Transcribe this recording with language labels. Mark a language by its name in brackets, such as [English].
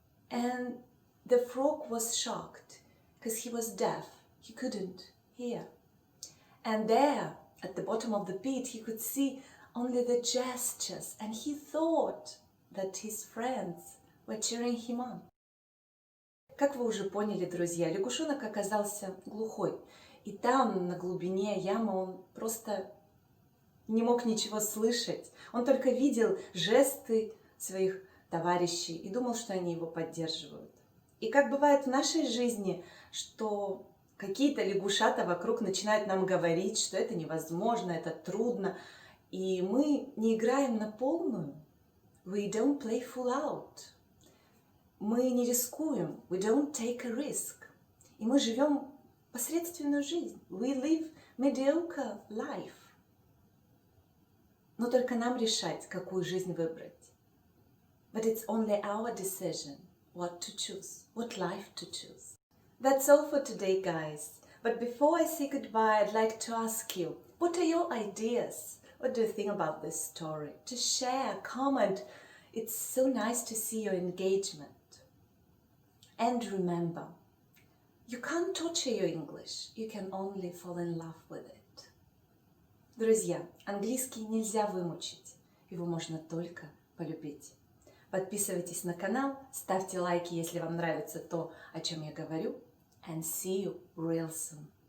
[English] And the frog was shocked because he was deaf. He couldn't hear. And there at the bottom of the pit, he could see only the gestures, and he thought that his friends were cheering him on. [Russian] Как вы уже поняли, друзья, лягушонок оказался глухой. И там, на глубине ямы, он просто не мог ничего слышать. Он только видел жесты своих товарищей и думал, что они его поддерживают. И как бывает в нашей жизни, что какие-то лягушата вокруг начинают нам говорить, что это невозможно, это трудно, и мы не играем на полную. [English] We don't play full out. [Russian] Мы не рискуем. [English] We don't take a risk. [Russian] И мы живем посредственную жизнь. [English] We live mediocre life. [Russian] Но только нам решать, какую жизнь выбрать. [English] But it's only our decision what to choose, what life to choose. That's all for today, guys. But before I say goodbye, I'd like to ask you, what are your ideas? What do you think about this story? Just share, comment. It's so nice to see your engagement. And remember, you can't torture your English, you can only fall in love with it. [Russian] Друзья, английский нельзя вымучить, его можно только полюбить. Подписывайтесь на канал, ставьте лайки, если вам нравится то, о чем я говорю, [English] and see you real soon.